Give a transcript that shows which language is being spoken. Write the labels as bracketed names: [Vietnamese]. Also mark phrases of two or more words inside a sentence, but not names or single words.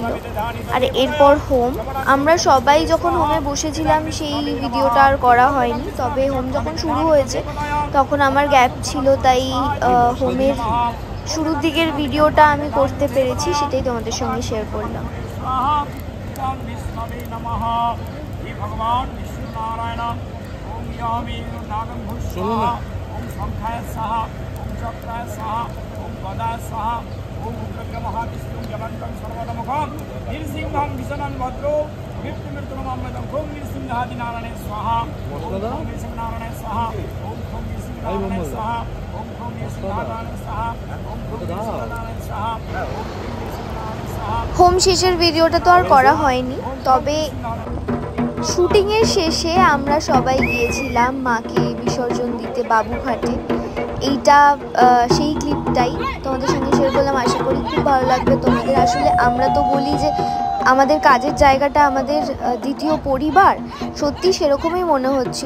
[Bangla] আর এরপর হোম, আমরা সবাই যখন হোমে বসেছিলাম সেই ভিডিওটা আর করা হয়নি, তবে হোম যখন শুরু হয়েছে তখন আমার গ্যাপ ছিল, তাই হোমের শুরুর দিকের ভিডিওটা আমি করতে পেরেছি, সেটাই তোমাদের সঙ্গে শেয়ার করলাম। [Sanskrit] ओम उग्रं महाविष्णुं जमन्तं सर्वतमुखं नृसिंहं विष्णुं भद्रो मृत्युमृत्युममृतं ओम नृसिंहादिनारायणे स्वाहा ओम नृसिंहनारायणे स्वाहा ओम नृसिंहनारायणे स्वाहा ओम नृसिंहनारायणे स्वाहा ओम नृसिंहनारायणे स्वाहा ओम नृसिंहनारायणे स्वाहा। [Bangla] হোম শেষের ভিডিওটা তো আর করা হয়নি, তবে শুটিংয়ের শেষে আমরা সবাই গিয়েছিলাম মাকে বিসর্জন দিতে বাবুঘাটে। এইটা সেই ক্লিপটাই তোমাদের সঙ্গে শেয়ার করলাম। আশা করি খুব ভালো লাগবে তোমাদের। আসলে আমরা তো বলি যে আমাদের কাজের জায়গাটা আমাদের দ্বিতীয় পরিবার, সত্যি সেরকমই মনে হচ্ছিল।